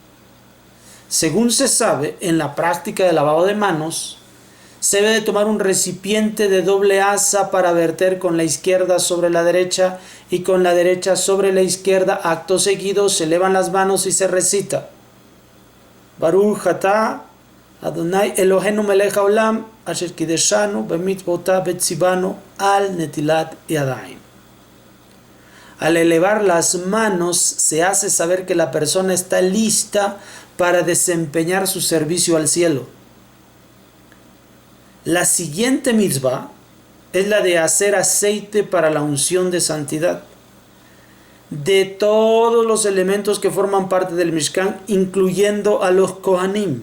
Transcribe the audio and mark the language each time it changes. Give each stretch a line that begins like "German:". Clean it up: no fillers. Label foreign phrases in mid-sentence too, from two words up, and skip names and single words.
Spanish: Según se sabe, en la práctica del lavado de manos, se debe de tomar un recipiente de doble asa para verter con la izquierda sobre la derecha y con la derecha sobre la izquierda. Acto seguido se elevan las manos y se recita:
Hebrew: ברוך אתה אדוני אלוהינו מלך העולם אשר קידשנו במצוותיו וציוונו על נטילת ידיים.
Spanish: Al elevar las manos se hace saber que la persona está lista para desempeñar su servicio al cielo. La siguiente mitzvah es la de hacer aceite para la unción de santidad de todos los elementos que forman parte del Mishkan, incluyendo a los Kohanim.